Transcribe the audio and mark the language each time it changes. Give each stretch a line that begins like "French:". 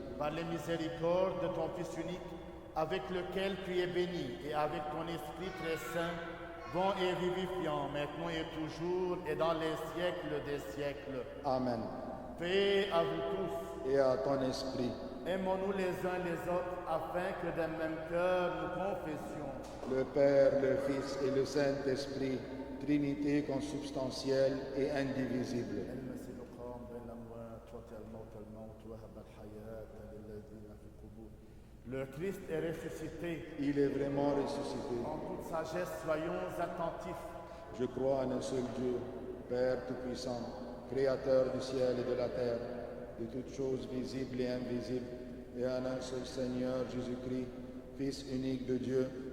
French: Par les miséricordes de ton Fils unique, avec lequel tu es béni, et avec ton Esprit très saint, bon et vivifiant, maintenant et toujours, et dans les siècles des siècles. Amen. Paix à vous tous. Et à ton esprit. Aimons-nous les uns les autres, afin que d'un même cœur nous confessions. Le Père, le Fils et le Saint-Esprit, Trinité consubstantielle et indivisible.
Arabic: المسيح قام بين الأموات وطئ الموت الموت وهب الحياة للذين في القبور.
French: Le Christ est ressuscité. Il est vraiment ressuscité. En toute sagesse, soyons attentifs. Je crois en un seul Dieu, Père Tout-Puissant, Créateur du ciel et de la terre, de toutes choses visibles et invisibles, et en un seul Seigneur Jésus-Christ, Fils unique de Dieu,